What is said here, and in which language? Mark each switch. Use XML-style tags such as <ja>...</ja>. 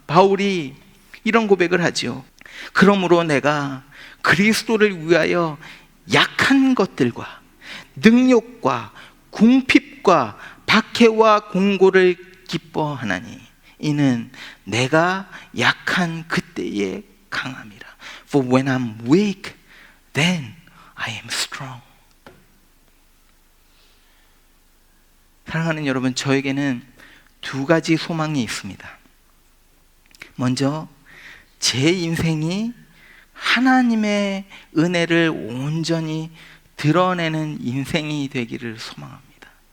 <ko>바울이 이런 고백을 하죠. 그러므로 내가 그리스도를 위하여 약한 것들과 능욕과 궁핍과 박해와 공고를 기뻐하나니 이는 내가 약한 그때에 강함이라.</ko> <en>For when I'm weak, then I am strong.</en> <ko>사랑하는 여러분, 저에게는 두 가지 소망이 있습니다. 먼저 제 인생이 하나님의 은혜를 온전히 드러내는 인생이 되기를 소망합니다.</ko>